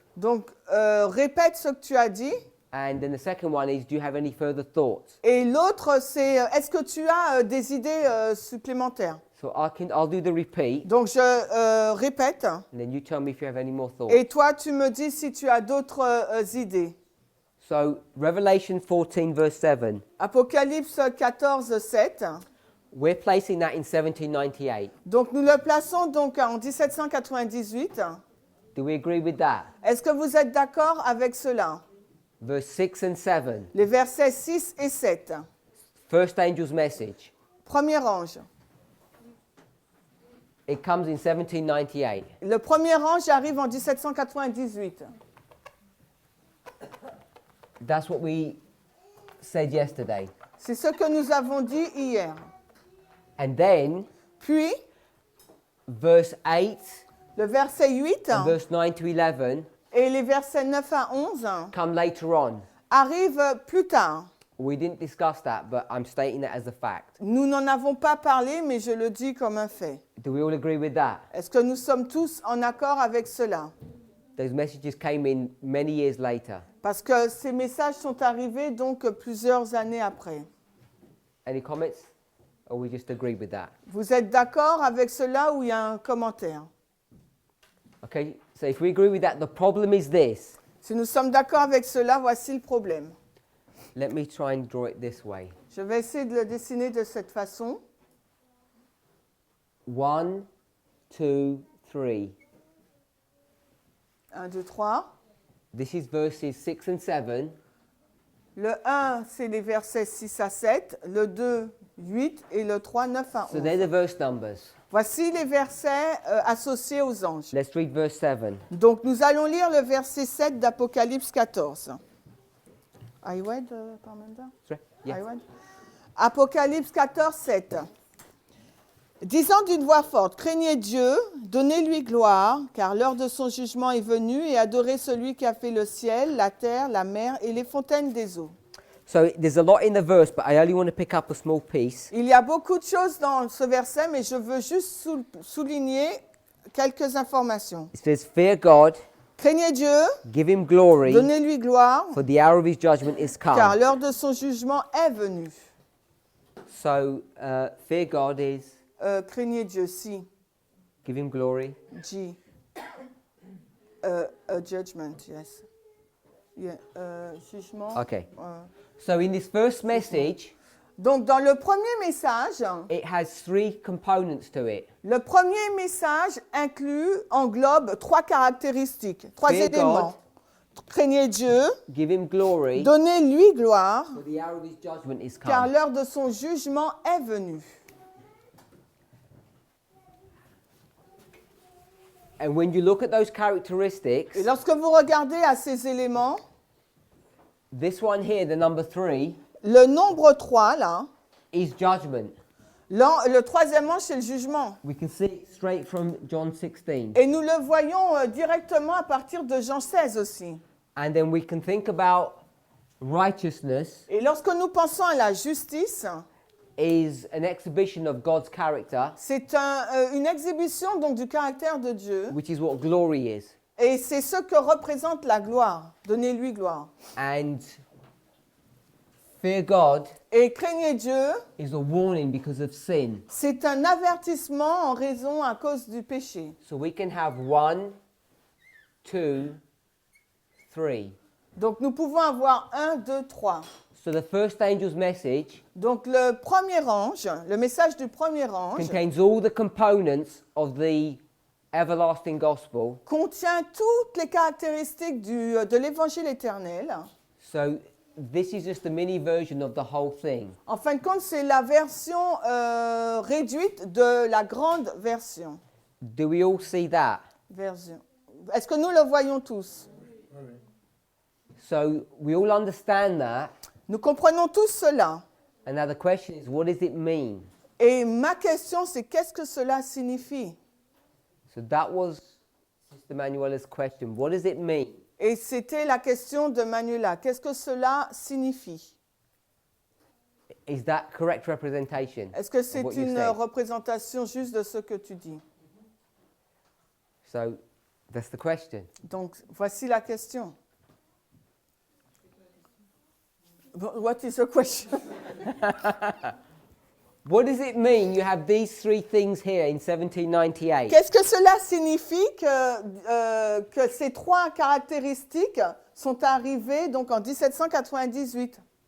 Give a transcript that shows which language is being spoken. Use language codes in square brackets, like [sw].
[fr] Donc, répète ce que tu as dit. [en] and then the second one is, do you have any further thoughts? [fr] Et l'autre, c'est, est-ce que tu as des idées supplémentaires? [en] So I'll do the repeat, [fr] Donc, je répète. [en] and then you tell me if you have any more thoughts. [fr] Et toi, tu me dis si tu as d'autres idées. [en] So Revelation 14 verse 7, [fr] Apocalypse 14, 7. [en] we're placing that in 1798. [fr] Donc, nous le plaçons donc en 1798. [en] Do we agree with that? [fr] Est-ce que vous êtes d'accord avec cela? [en] Verse 6 and 7, [fr] Les versets 6 et 7. [en] first angel's message. [fr] Premier ange. [en] It comes in 1798. [fr] Le premier ange arrive en 1798. [en] That's what we said yesterday. [fr] C'est ce que nous avons dit hier. [en] And then [fr] Puis, [en] verse 8 [fr] le verset 8 [en] and verse 9 to 11 [fr] et les versets 9 à 11 [en] come later on. [fr] arrivent plus tard. [en] We didn't discuss that, but I'm stating that as a fact. [fr] Nous n'en avons pas parlé, mais je le dis comme un fait. [en] Do we all agree with that? [fr] Est-ce que nous sommes tous en accord avec cela? [en] Those messages came in many years later. [fr] Parce que ces messages sont arrivés donc plusieurs années après. [en] Any comments? Or we just agree with that? [fr] Vous êtes d'accord avec cela ou il y a un commentaire? [en] Okay, so if we agree with that, the problem is this. [fr] Si nous sommes d'accord avec cela, voici le problème. [en] Let me try and draw it this way. [fr] Je vais essayer de le dessiner de cette façon. [en] 1, 2, 3. [fr] 1, 2, 3. [en] This is verses 6 and 7. [fr] Le 1, c'est les versets 6 à 7. Le 2, 8. Et le 3, 9 à 11. [en] So they're the verse numbers. [fr] Voici les versets associés aux anges. [en] Let's read verse 7. [fr] Donc, nous allons lire le verset 7 d'Apocalypse 14. [en] I read, Parminder? Sorry? Yeah. I read. Apocalypse 14, 7. [fr] Disant d'une voix forte, craignez Dieu, donnez-lui gloire, car l'heure de son jugement est venue, et adorez celui qui a fait le ciel, la terre, la mer et les fontaines des eaux. [en] So there's a lot in the verse, but I only want to pick up a small piece. [fr] Il y a beaucoup de choses dans ce verset, mais je veux juste souligner quelques informations. [en] It says, fear God, [fr] Craignez Dieu, [en] give him glory, [fr] donnez-lui gloire, [en] for the hour of his judgment is [fr] car [en] come. [fr] l'heure de son jugement est venue. [en] So fear God is [fr] Craignez Dieu, si, [en] give him glory. G. A judgment, yes. Yeah, jugement. Okay. So in this first message, [fr] Donc, dans le premier message, [en] it has 3 components to it. [fr] le premier message englobe 3 caractéristiques, 3 [en] Fear [fr] éléments. Craignez Dieu, [en] Give him glory, [fr] donnez-lui gloire, [en] for the hour of his judgment is [fr] car [en] come. [fr] l'heure de son jugement est venue. [en] And when you look at those characteristics, [fr] Et lorsque vous regardez à ces éléments, [en] this one here, the number 3, [fr] le nombre 3, là, [en] is judgment. [fr] le troisième ange, c'est le jugement. [en] We can see it straight from John 16. [fr] Et nous le voyons directement à partir de Jean 16 aussi. [en] And then we can think about righteousness [fr] Et lorsque nous pensons à la justice, [en] is an exhibition of God's character, [fr] c'est une exhibition donc du caractère de Dieu. [en] which is what glory is. [fr] Et c'est ce que représente la gloire. Donnez-lui gloire. [en] And fear God [fr] Et craignez Dieu, [en] is a warning because of sin. [fr] c'est un avertissement en raison à cause du péché. [en] So we can have 1, 2, 3. [fr] Donc nous pouvons avoir 1, 2, 3. [en] So the first angel's message [fr] Donc le premier ange, le message du premier ange, [en] contains all the components of the everlasting gospel. [fr] contient toutes les caractéristiques de l'évangile éternel. [en] So this is just a mini version of the whole thing. [fr] En fin de compte, c'est la version réduite de la grande version. [en] Do we all see that? [fr] Est-ce que nous le voyons tous? [en] So we all understand that. [fr] Nous comprenons tous cela. [en] And now the question is, what does it mean? [fr] Et ma question, c'est qu'est-ce que cela signifie? [en] So that was Sister Manuela's question. What does it mean? [fr] Et c'était la question de Manuela. Qu'est-ce que cela signifie? [en] Is that correct representation? [fr] Est-ce que [en] of [fr] c'est [en] what you [fr] une [en] said? [fr] représentation juste de ce que tu dis? [en] So that's the question. [fr] Donc, voici la question. [en] What is the question? What does it mean you have these 3 things here in 1798? [fr] Qu'est-ce que cela signifie que ces 3 caractéristiques sont arrivées donc en 1798?